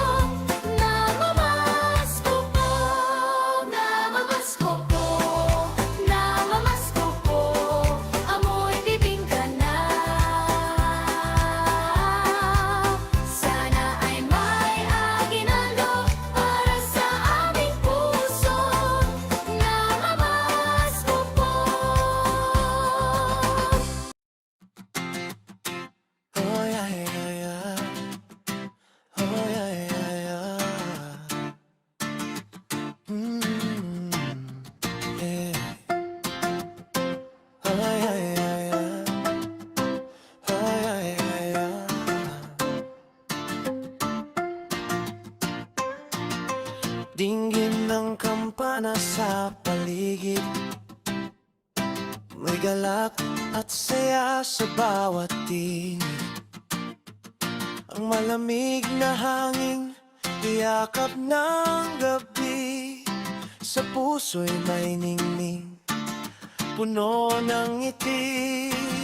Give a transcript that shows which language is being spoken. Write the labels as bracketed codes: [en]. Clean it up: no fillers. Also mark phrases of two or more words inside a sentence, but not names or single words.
[tl] Namamasko po, namamasko po, namamasko po, amoy bibinggan na. Sana ay may aginaldo para sa aming puso. Namamasko po. [en] Oh yeah, yeah, yeah. Oh yeah, yeah, yeah. Yeah. Oh yeah, yeah, yeah. Oh yeah, yeah, yeah. [tl] Dinggin ng kampana sa paligid, may galak at saya sa bawat tinig. Ang malamig na hangin, yakap ng gabi, sa puso'y may ningning, puno ng ngiti.